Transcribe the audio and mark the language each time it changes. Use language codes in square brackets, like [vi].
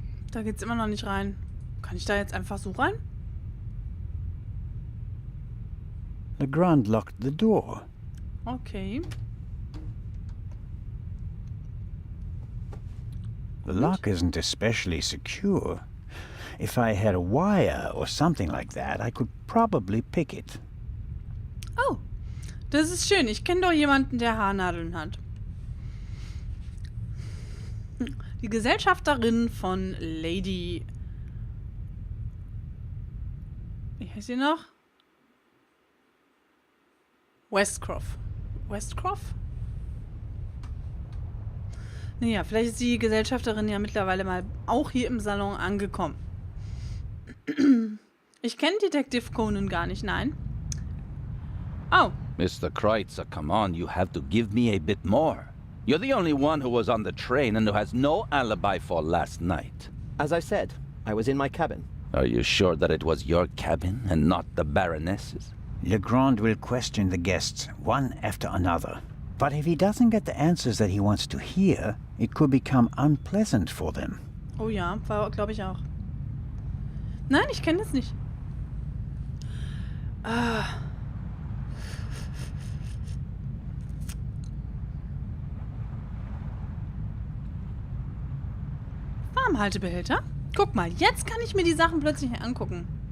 [de] Da geht's immer noch nicht rein. Kann ich da jetzt einfach so rein? [en] Legrand locked the door. Okay. The lock isn't especially secure. If I had a wire or something like that, I could probably pick it. [de] Oh, das ist schön. Ich kenne doch jemanden, der Haarnadeln hat. Die Gesellschafterin von Lady... Wie heißt sie noch? Westcroft. Westcroft? Naja, vielleicht ist die Gesellschafterin ja mittlerweile mal auch hier im Salon angekommen. Ich kenne Detective Conan gar nicht, nein. Oh. [en] Mr. Kreutzer, come on, you have to give me a bit more. You're the only one who was on the train and who has no alibi for last night. As I said, I was in my cabin. Are you sure that it was your cabin and not the Baroness's? Legrand will question the guests, one after another. But if he doesn't get the answers that he wants to hear, it could become unpleasant for them. [de] Oh ja, war glaube ich auch. Nein, ich kenne das nicht. Ah. Warmhaltebehälter? Guck mal, jetzt kann ich mir die Sachen plötzlich angucken.